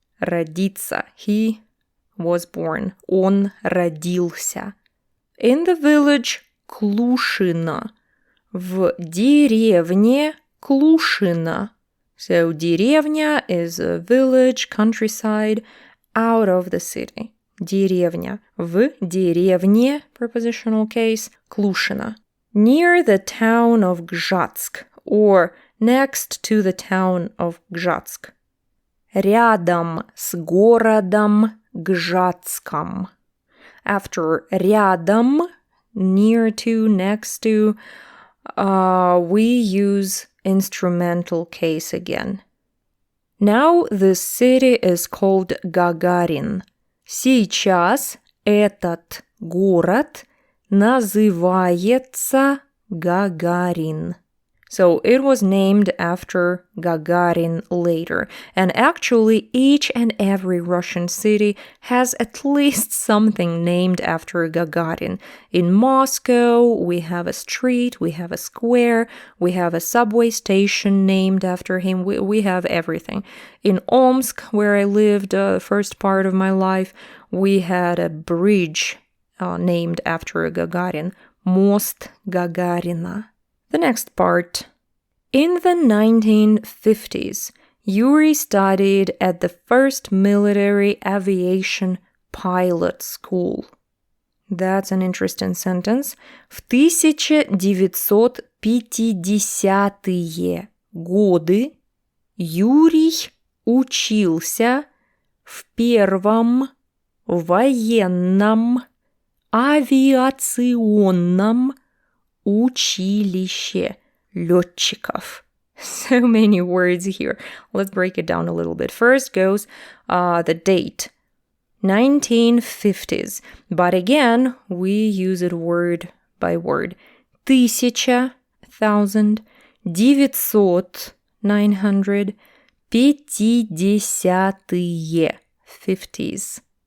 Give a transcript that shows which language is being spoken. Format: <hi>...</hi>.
<ru>Родиться.</ru> <en>He was born.</en> <ru>Он родился.</ru> <en>In the village Клушино.</en> <ru>В деревне Клушино.</ru> <en>So деревня is a village, countryside, out of the city.</en> <ru>Деревня. В деревне,</ru> <en>prepositional case,</en> <ru>Клушино.</ru> <en>Near the town of Gžatsk, or next to the town of Gžatsk.</en> <ru>Рядом с городом Гжатском.</ru> <en>After рядом, near to, next to, we use instrumental case again. Now the city is called Гагарин.</en> <ru>Сейчас этот город называется Гагарин.</ru> <en>So it was named after Gagarin later. And actually, each and every Russian city has at least something named after Gagarin. In Moscow, we have a street, we have a square, we have a subway station named after him. We have everything. In Omsk, where I lived the first part of my life, we had a bridge named after Gagarin. Most Gagarina. The next part. In the 1950s, Yuri studied at the first military aviation pilot school. That's an interesting sentence.</en> <ru>В 1950-е годы Юрий учился в Первом Военном авиационном училище лётчиков.</ru> <en>So many words here. Let's break it down a little bit. First goes the date. 1950s. But again, we use it word by word. 1000, 900, 900, 50-е, 50s.</en>